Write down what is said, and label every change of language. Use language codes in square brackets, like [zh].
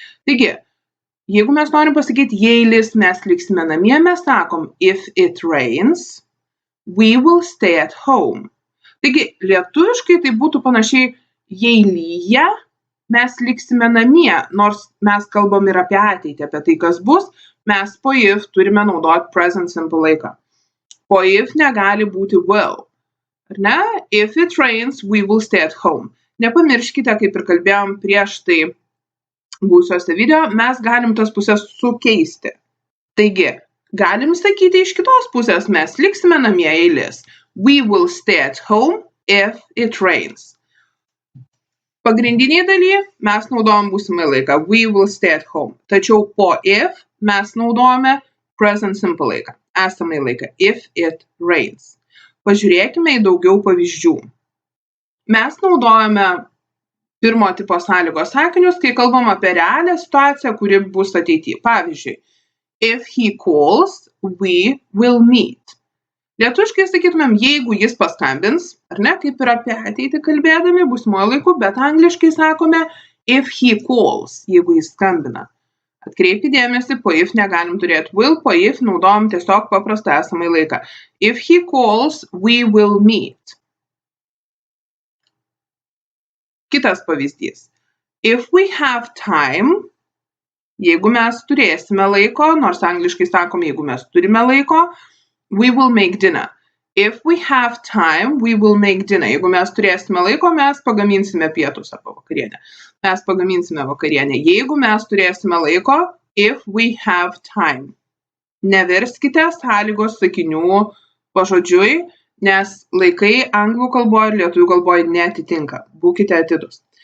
[lt] Taigi, jeigu mes norim pasakyti, jei lis, mes liksime namie, mes sakom, [en] if it rains, we will stay at home. [lt] Taigi, lietuviškai tai būtų panašiai, jei lyja, mes liksime namie, nors mes kalbam ir apie ateitį, apie tai, kas bus, mes po if turime naudoti present simple laiką. Po if negali būti will. Ar ne? [en] If it rains, we will stay at home. [lt] Nepamirškite, kaip ir kalbėjom prieš tai būsiuose video, mes galim tas pusės sukeisti. Taigi, galim sakyti iš kitos pusės, mes liksime namie, jei lis. [en] We will stay at home if it rains. [lt] Pagrindiniai dalyje mes naudojam būsimąjį laiką. [en] We will stay at home. [lt] Tačiau po if mes naudojame present simple laiką. Esamąjį laiką. [en] If it rains. [lt] Pažiūrėkime į daugiau pavyzdžių. Mes naudojame pirmo tipo sąlygos sakinius, kai kalbam apie realią situaciją, kuri bus ateityje. Pavyzdžiui, [en] if he calls, we will meet. [lt] Lietuviškai sakytumėm, jeigu jis paskambins, ar ne, kaip ir apie ateitį kalbėdami, būsimojo laiku, bet angliškai sakome, [en] if he calls, [lt] jeigu jis skambina. Atkreipkite dėmesį, po if negalim turėti will, po if naudojam tiesiog paprastą esamąjį laiką. [en] If he calls, we will meet. [lt] Kitas pavyzdys. [en] If we have time, [lt] jeigu mes turėsime laiko, nors angliškai sakom, jeigu mes turime laiko, [en] we will make dinner. If we have time, we will make dinner. [lt] Jeigu mes turėsime laiko, mes pagaminsime pietus arba vakarienę. Mes pagaminsime vakarienę. Jeigu mes turėsime laiko, [en] if we have time. [lt] Neverskite sąlygos sakinių pažodžiui, nes laikai anglų kalboje ir lietuvių kalboje neatitinka. Būkite atidūs.